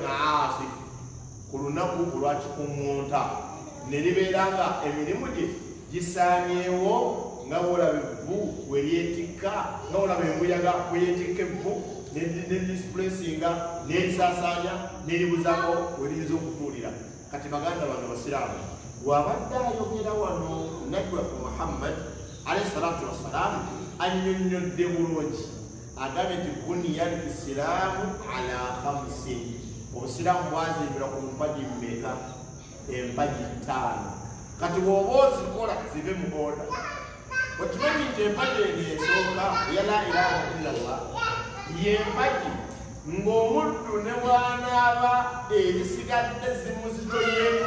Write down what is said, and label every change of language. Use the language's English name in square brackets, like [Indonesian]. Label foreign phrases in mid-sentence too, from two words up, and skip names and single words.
[Ganda] aasif ku lunaku olwakikuŋŋunta ne libeera nga emirimu gye gisaanyeewo nga wolaba evvu weryetikka nga wolaba embuyaga weyetikka evvu nedisplacinga nerisaasaanya neribuzako weriyinza okutuulira kati baganda bano basiraamu wabadde ayogera wano nabbi waffe Muhammad [Arabic] عليه الصلاة والسلام [Ganda] annyonnyodde bulungi agambye nti [Arabic] بني الإسلام على خمس [Ganda] obusiraamu bwazimbirwa ku mpagi mmeka empagi 5 kati bw'oba ozikola zive mu oda okimanyi nti empagi eno esooka eya [Arabic] لا إله إلا الله [Ganda] yempagi ng'omuddu ne bw'anaaba ezisigadde zimuzitoyeeko